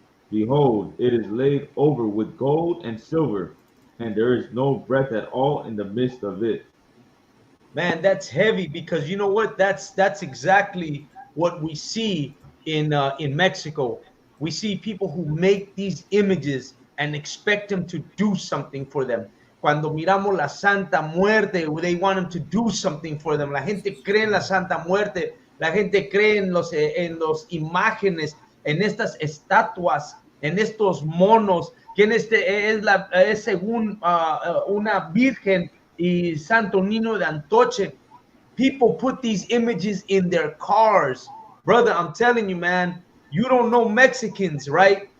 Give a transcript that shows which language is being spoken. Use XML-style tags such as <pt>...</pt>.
<en>Behold, it is laid over with gold and silver, and there is no breath at all in the midst of it. Man, that's heavy because you know what? That's exactly what we see in Mexico. We see people who make these images and expect them to do something for them.</en> <es>Cuando miramos la Santa Muerte,</es> <en>they want them to do something for them.</en> <es>La gente cree en la Santa Muerte, la gente cree en los imágenes, en estas estatuas, en estos monos, que es según una virgen y Santo Niño de Antoche.</es> <en>People put these images in their cars. Brother, I'm telling you, man, you don't know Mexicans, right?</en>